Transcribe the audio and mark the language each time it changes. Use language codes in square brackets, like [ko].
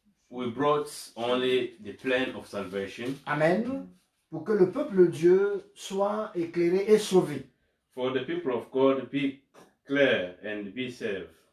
[en] We brought only the plan of salvation Amen. [fr] Pour que le peuple de Dieu soit éclairé et sauvé. [en] for the people of God be clear and be saved.